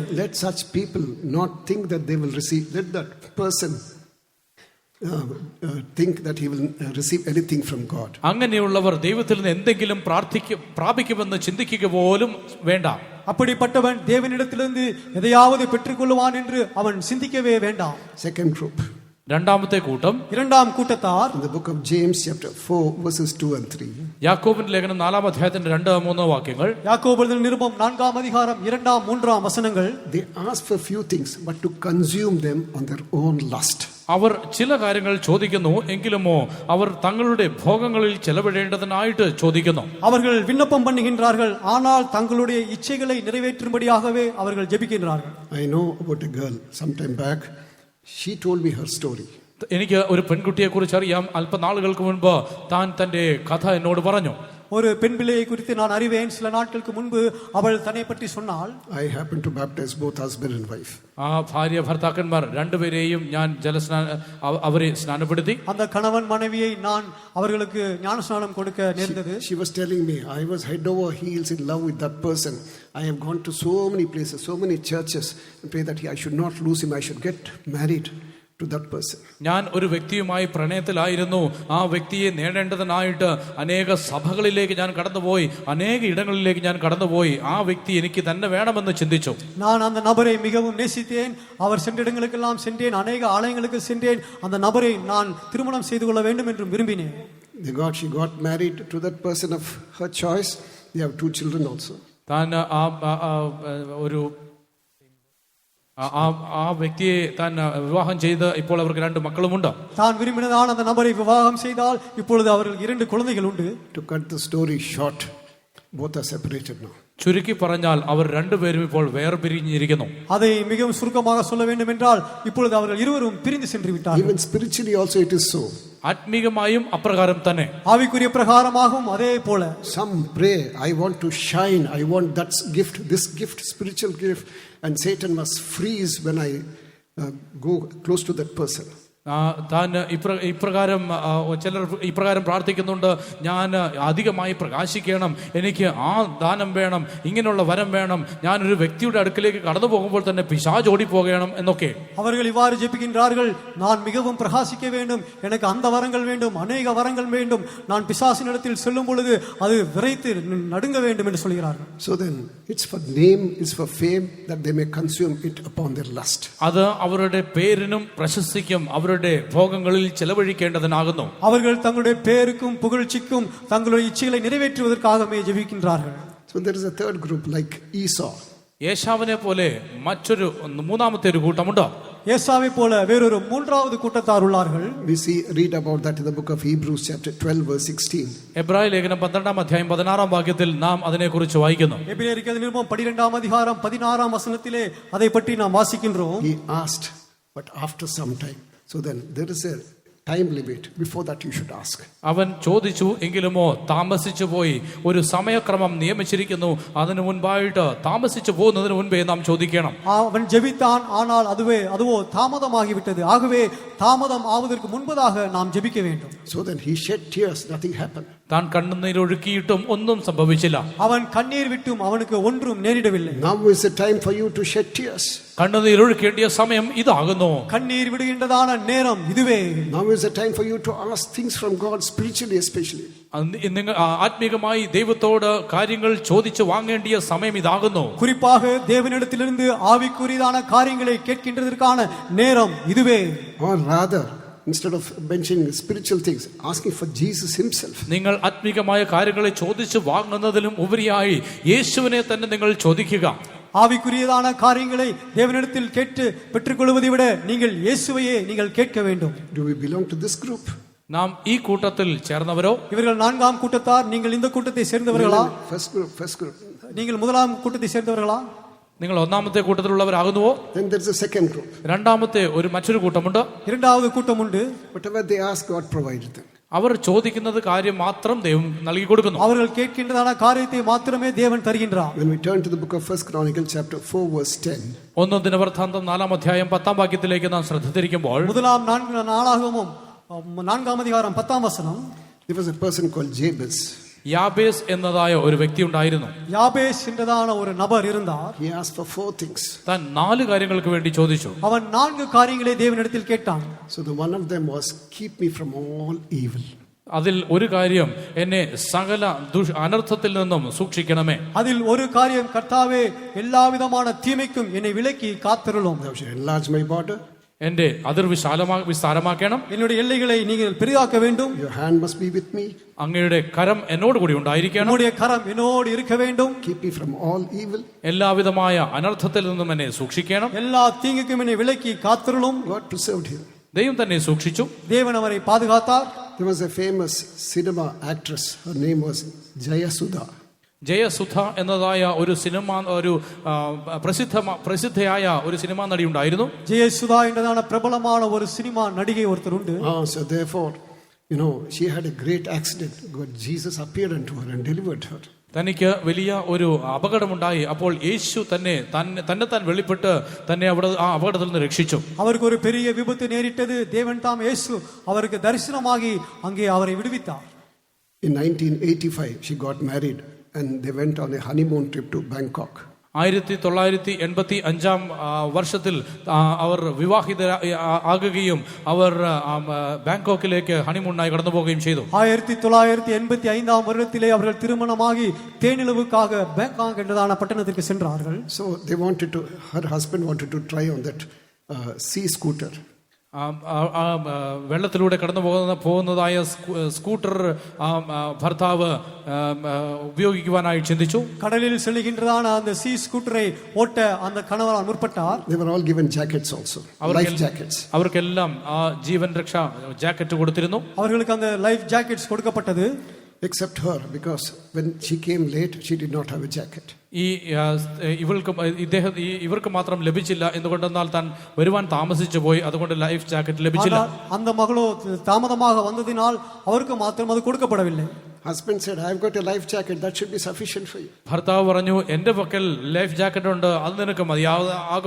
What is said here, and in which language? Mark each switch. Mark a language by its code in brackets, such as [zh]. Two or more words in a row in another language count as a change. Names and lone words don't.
[en] Let such people not think that they will receive. Let that person think that he will receive anything from God. [ml] അങ്ങനെയുള്ളവർ ദൈവത്തിൽ നിന്ന് എന്തെങ്കിലും പ്രാപിക്കുമെന്ന് ചിന്തിക്കുക പോലും വേണ്ട. [ta] அப்படிப்பட்டவன் தேவனிடத்திலிருந்து எதையாவது பெற்றுக்கொள்வான் என்று அவன் சிந்திக்கவே வேண்டாம். [en] Second group, [ml] രണ്ടാമത്തെ കൂട്ടം, [ta] இரண்டாம் கூட்டத்தார், [en] in the book of James chapter 4 verses 2 and 3. [ml] യാക്കോബിന്റെ ലേഖനം 4-ാം അധ്യായത്തിന്റെ 2-3 വാക്യങ്ങൾ. [ta] யாக்கோபு நிருபம் 4ஆம் அதிகாரம் 2ஆம் 3ஆம் வசனங்கள். [en] They ask for few things, but to consume them on their own lust. [ml] അവർ ചില കാര്യങ്ങൾ ചോദിക്കുന്നു, എങ്കിലുമോ അവർ തങ്ങളുടെ ഭോഗങ്ങളിൽ ചെലവിടേണ്ടതിനായിട്ട് ചോദിക്കുന്നു. [ta] அவர்கள் விண்ணப்பம் பண்ணுகின்றார்கள், ஆனால் தங்களுடைய இச்சைகளை நிறைவேற்றும்படியாகவே அவர்கள் ஜெபிக்கின்றார்கள். [en] I know about a girl sometime back. She told me her story. [ml] എനിക്ക് ഒരു പെൺകുട്ടിയെ കുറിച്ച് അറിയാം. അല്പനാളുകൾക്ക് മുൻപ് താൻ തന്റെ കഥ എന്നോട് പറഞ്ഞു. [ta] ஒரு பெண் பிள்ளையை குறித்து நான் அறிவேன். சில நாட்களுக்கு முன்பு அவள் தன்னை பற்றி சொன்னாள். [en] I happened to baptize both husband and wife. [ml] ആ ഭാര്യ ഭർത്താക്കന്മാർ രണ്ടുപേരെയും ഞാൻ അവരെ സ്നാനപ്പെടുത്തി. [ta] அந்த கணவன் மனைவியை நான் அவர்களுக்கு ஞானஸ்நானம் கொடுக்க நேர்ந்தது. [en] She was telling me, I was head over heels in love with that person. I have gone to so many places, so many churches, and pray that I should not lose him, I should get married. to that person. [ml] ഞാൻ ഒരു വ്യക്തിയുമായി പ്രണയത്തിലായിരുന്നു. ആ വ്യക്തിയെ നേടേണ്ടതിനായിട്ട് അനേക സഭകളിലേക്ക് ഞാൻ കടന്നുപോയി, അനേക ഇടങ്ങളിലേക്ക് ഞാൻ കടന്നുപോയി. ആ വ്യക്തി എനിക്ക് തന്നെ വേണമെന്ന് ചിന്തിച്ചു. [ta] நான் அந்த நபரை மிகவும் நேசித்தேன். அவர் சென்ற இடங்களுக்கெல்லாம் சென்றேன், அநேக ஆலயங்களுக்கு சென்றேன். அந்த நபரை நான் திருமணம் செய்து கொள்ள வேண்டும் என்று விரும்பினேன். [en] She got married to that person of her choice. They have 2 children also. [ml] താൻ ഒരു ആ വ്യക്തിയെ താൻ വിവാഹം ചെയ്ത് ഇപ്പോൾ അവർക്ക് 2 മക്കളുമുണ്ട്. [ta] தான் விரும்பினதான அந்த நபரை விவாகம் செய்தால் இப்பொழுது அவர்களுக்கு 2 குழந்தைகள் உண்டு. [en] To cut the story short, both are separated now. [ml] ചുരുക്കി പറഞ്ഞാൽ അവർ 2 പേരും ഇപ്പോൾ വേർപിരിഞ്ഞിരിക്കുന്നു. [ta] அதை மிகவும் சுருக்கமாக சொல்ல வேண்டும் என்றால் இப்பொழுது அவர்கள் இருவரும் பிரிந்து சென்று விட்டார்கள். [en] Even spiritually also it is so. [ml] ആത്മീകമായും അപ്രകാരം തന്നെ. [ta] ஆவிக்குரிய பிரகாரமாகவும் அதே போல. [en] Some pray, I want to shine, I want that gift, this gift, spiritual gift, and Satan must freeze when I go close to that person. [ml] താൻ ഇപ്രകാരം ചിലർ ഇപ്രകാരം പ്രാർത്ഥിക്കുന്നുണ്ട്, ഞാൻ അധികമായി പ്രകാശിക്കണം, എനിക്ക് ആ ദാനം വേണം, ഇങ്ങനെയുള്ള വരം വേണം, ഞാനൊരു വ്യക്തിയുടെ അടുക്കിലേക്ക് കടന്നു പോകുമ്പോൾ തന്നെ പിശാച് ഓടിപ്പോകണം എന്നൊക്കെ. [ta] அவர்கள் இவ்வாறு ஜெபிக்கின்றார்கள், நான் மிகவும் பிரகாசிக்க வேண்டும், எனக்கு அந்த வரங்கள் வேண்டும், அநேக வரங்கள் வேண்டும், நான் பிசாசினிடத்தில் செல்லும் பொழுது அது விரைத்து நடுங்க வேண்டும் என்று சொல்கிறார்கள். [en] So then it's for name, it's for fame, that they may consume it upon their lust. [ml] അത് അവരുടെ പേരിനും പ്രശസ്തിക്കും അവരുടെ ഭോഗങ്ങളിൽ ചെലവഴിക്കേണ്ടതിനാകുന്നു. [ta] அவர்கள் தங்களுடைய பேருக்கும் புகழ்ச்சிக்கும் தங்களுடைய இச்சைகளை நிறைவேற்றுவதற்காகவே ஜெபிக்கின்றார்கள். [en] So there is a third group like Esau. [ml] യേശാവിനെ പോലെ മറ്റൊരു മൂന്നാമത്തെ ഒരു കൂട്ടമുണ്ട്. [ta] ஏசாவை போல வேறொரு மூன்றாவது கூட்டத்தார் உள்ளார்கள். [en] We read about that in the book of Hebrews chapter 12 verse 16. [ml] എബ്രായ ലേഖനം 12-ാം അധ്യായം 16-ാം വാക്യത്തിൽ നാം അതിനെക്കുറിച്ച് വായിക്കുന്നു. [ta] எபிரேயருக்கு நிருபம் 12-ஆம் அதிகாரம் 16-ஆம் வசனத்திலே அதை பற்றி நாம் வாசிக்கின்றோம். [en] He asked, but after some time. So then there is a time limit. Before that you should ask. [ml] അവൻ ചോദിച്ചു, എങ്കിലുമോ താമസിച്ചു പോയി. ഒരു സമയക്രമം നിയമിച്ചിരിക്കുന്നു. അതിനു മുൻപായിട്ട് താമസിച്ചു പോകുന്നതിന് മുൻപേ നാം ചോദിക്കണം. [ta] அவன் ஜெபித்தான், ஆனால் அதுவோ தாமதமாகிவிட்டது. ஆகவே தாமதம் ஆவதற்கு முன்பதாக நாம் ஜெபிக்க வேண்டும். [en] So then he shed tears, nothing happened. [ml] താൻ കണ്ണുനീരൊഴുക്കിയിട്ടും ഒന്നും സംഭവിച്ചില്ല. [ta] அவன் கண்ணீர் விட்டும் அவனுக்கு ஒன்றும் நேரிடவில்லை. [en] Now is the time for you to shed tears. [ml] കണ്ണുനീരൊഴുക്കേണ്ടിയ സമയം ഇതാകുന്നു. [ta] கண்ணீர் விடுகின்றதான நேரம் இதுவே. [en] Now is the time for you to ask things from God, spiritually especially. [ml] നിങ്ങൾ ആത്മീകമായി ദൈവത്തോട് കാര്യങ്ങൾ ചോദിച്ചു വാങ്ങേണ്ടിയ സമയം ഇതാകുന്നു. [ta] குறிப்பாக தேவனிடத்திலிருந்து ஆவிக்குரியதான காரியங்களை கேட்கின்றதற்கான நேரம் இதுவே. [en] Or rather, instead of mentioning spiritual things, asking for Jesus himself. [ml] നിങ്ങൾ ആത്മീകമായ കാര്യങ്ങളെ ചോദിച്ചു വാങ്ങുന്നതിലും ഉപരിയായി യേശുവിനെ തന്നെ നിങ്ങൾ ചോദിക്കുക. [ta] ஆவிக்குரியதான காரியங்களை தேவனிடத்தில் கேட்டு பெற்றுக்கொள்வதை விட நீங்கள் இயேசுவையே நீங்கள் கேட்க வேண்டும். [en] Do we belong to this group? [ml] നാം ഈ കൂട്ടത്തിൽ ചേർന്നവരോ? [ta] இவர்கள் 4ஆம் கூட்டத்தார். நீங்கள் இந்த கூட்டத்தை சேர்ந்தவர்களா? [en] First group. [ta] நீங்கள் 1ஆம் கூட்டத்தை சேர்ந்தவர்களா? [ml] നിങ്ങൾ 1ാമത്തെ കൂട്ടത്തിലുള്ളവരാകുന്നുവോ? [en] Then there is a second group. [ml] രണ്ടാമത്തെ മറ്റൊരു കൂട്ടമുണ്ട്. [ta] 2வது கூட்டம் உண்டு. [en] Whatever they ask, God provided them. [ml] അവർ ചോദിക്കുന്നത് കാര്യം മാത്രം ദൈവം നൽകി കൊടുക്കുന്നു. [ta] அவர்கள் கேட்கின்றதான காரியத்தை மாத்திரமே தேவன் தருகின்றார். [en] When we turn to the book of 1 Chronicles chapter 4 verse 10. [ml] 1 ദിനവൃത്താന്തം 4-ാം അധ്യായം 10-ാം വാക്യത്തിലേക്ക് നാം ശ്രദ്ധ തിരിക്കുമ്പോൾ, [ta] 1ஆம் நாளாகமம் 4ஆம் அதிகாரம் 10ஆம் வசனம். [en] There was a person called Jabez. [ml] യാബേസ് എന്നതായ ഒരു വ്യക്തി ഉണ്ടായിരുന്നു. [ta] யாபேஸ் என்றதான ஒரு நபர் இருந்தார். [en] He asked for 4 things. [ml] താൻ 4 കാര്യങ്ങൾക്ക് വേണ്ടി ചോദിച്ചു. [ta] அவன் 4 காரியங்களை தேவனிடத்தில் கேட்டான். [en] So the one of them was, keep me from all evil. [ml] അതിൽ ഒരു കാര്യം, എന്നെ സകല അനർത്ഥത്തിൽ നിന്നും സൂക്ഷിക്കണമേ. [ta] அதில் ஒரு காரியம், கர்த்தாவே எல்லாவிதமான தீமைக்கும் என்னை விலக்கி காத்தருளும். [en] Thou shalt enlarge my border. [ml] എന്റെ അതിർ വിസ്താരമാക്കണം. [ta] என்னுடைய எல்லைகளை நீங்கள் பெரிதாக்க வேண்டும். [en] Your hand must be with me. [ml] അങ്ങയുടെ കരം എന്നോട് കൂടി ഉണ്ടായിരിക്കണം. [ta] உம்முடைய கரம் என்னோடு இருக்க வேண்டும். [en] Keep me from all evil. [ml] എല്ലാവിധമായ അനർത്ഥത്തിൽ നിന്നും എന്നെ സൂക്ഷിക്കണം. [ta] எல்லா தீங்குக்கும் என்னை விலக்கி காத்தருளும். [en] God preserved him. [ml] ദൈവം തന്നെ സൂക്ഷിച്ചു. [ta] தேவன் அவரை பாதுகாத்தார். [en] There was a famous cinema actress. Her name was Jayasudha. [ml] ജയസുധ എന്നതായ ഒരു പ്രസിദ്ധയായ ഒരു സിനിമാ നടി ഉണ്ടായിരുന്നു. [ta] ஜெயசுதா என்றதான பிரபலமான ஒரு சினிமா நடிகை ஒருத்தர் உண்டு. [en] So therefore, she had a great accident. God, Jesus appeared unto her and delivered her. [ml] തനിക്ക് വലിയ ഒരു അപകടമുണ്ടായി. അപ്പോൾ യേശു തന്നെ വെളിപ്പെട്ട് തന്നെ ആ അപകടത്തിൽ നിന്ന് രക്ഷിച്ചു. [ta] அவருக்கு ஒரு பெரிய விபத்து நேரிட்டது. தேவன் தாம் இயேசு அவருக்கு தரிசனமாகி அங்கே அவரை விடுவித்தார். [en] In 1985 she got married and they went on a honeymoon trip to Bangkok. [ml] 1985 വർഷത്തിൽ അവർ വിവാഹിത ആകുകയും അവർ ബാങ്കോക്കിലേക്ക് ഹണിമൂണായി കടന്നു പോവുകയും ചെയ്തു. [ta] 1985 வருடத்திலே அவர்கள் திருமணமாகி தேனிலவுக்காக பேங்காக் என்றதான பட்டணத்திற்கு சென்றார்கள். [en] So they wanted to, her husband wanted to try on that sea scooter. [ml] വെള്ളത്തിലൂടെ കടന്നു പോകുന്നതായ സ്കൂട്ടർ ഭർത്താവ് ഉപയോഗിക്കുവാനായി ചിന്തിച്ചു. [ta] கடலில் செல்கின்றதான அந்த [en] sea scooter [ta] ஓட்ட அந்த கணவரால் முற்பட்டார். [en] They were all given jackets also, life jackets. [ml] അവർക്കെല്ലാം ജീവൻ രക്ഷാ ജാക്കറ്റ് കൊടുത്തിരുന്നു. [ta] அவர்களுக்கு அந்த [en] life jackets [ta] கொடுக்கப்பட்டது. [en] Except her, because when she came late, she did not have a jacket. [ml] ഇവർക്ക് മാത്രം ലഭിച്ചില്ല. എന്തുകൊണ്ടെന്നാൽ താൻ വരുവാൻ താമസിച്ചു പോയി, അതുകൊണ്ട് [en] life jacket [ml] ലഭിച്ചില്ല. [ta] அந்த மகளோ தாமதமாக வந்ததினால் அவருக்கு மாத்திரம் அது கொடுக்கப்படவில்லை. [en] Husband said, I've got a life jacket, that should be sufficient for you. [ml] ഭർത്താവ് പറഞ്ഞു, എന്റെ പക്കൽ [en] life jacket [ml] ഉണ്ട്, അത് നിനക്ക് മതിയാകും.